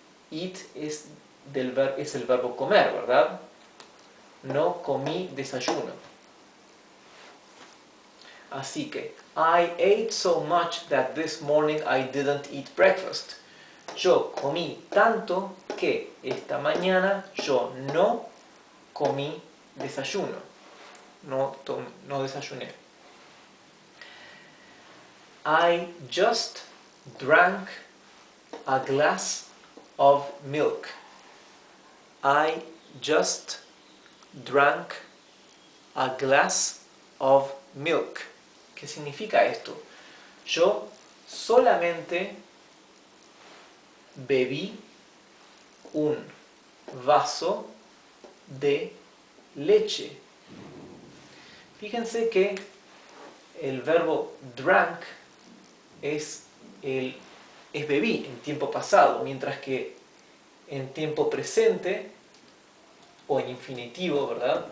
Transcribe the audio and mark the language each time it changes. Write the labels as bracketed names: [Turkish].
[Spanish] Eat es el verbo comer, ¿verdad? No comí desayuno. Así que [English] I ate so much that this morning I didn't eat breakfast. [Spanish] Yo comí tanto que esta mañana yo no comí desayuno. No desayuné. [English] I just drank a glass of milk. I just drank a glass of milk. [Spanish] ¿Qué significa esto? Yo solamente bebí un vaso de leche. Fíjense que el verbo drank es bebí en tiempo pasado, mientras que en tiempo presente o en infinitivo, ¿verdad?